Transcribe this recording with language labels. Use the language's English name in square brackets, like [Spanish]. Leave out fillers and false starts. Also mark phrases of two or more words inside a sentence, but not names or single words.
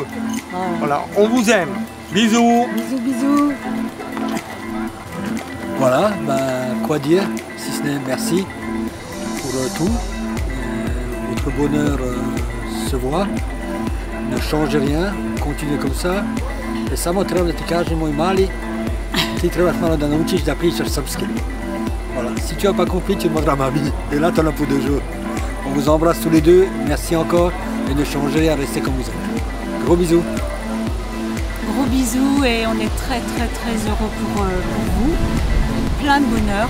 [French] Voilà, on vous aime. Bisous. Bisous, bisous. Voilà, quoi dire, si ce n'est merci pour tout. Votre bonheur se voit. Ne changez rien, continuez comme ça. [Serbian] E samo trebate ti kažemo i mali, ti trebaš malo da naučiš da pričaš srpski. [French] Voilà, si tu n'as pas compris, tu demanderas à mamie. Et là, tu en as pour 2 jours. On vous embrasse tous les deux, merci encore, et ne changez rien, restez comme vous êtes. Gros bisous. Gros bisous et on est très heureux pour vous. Plein de bonheur.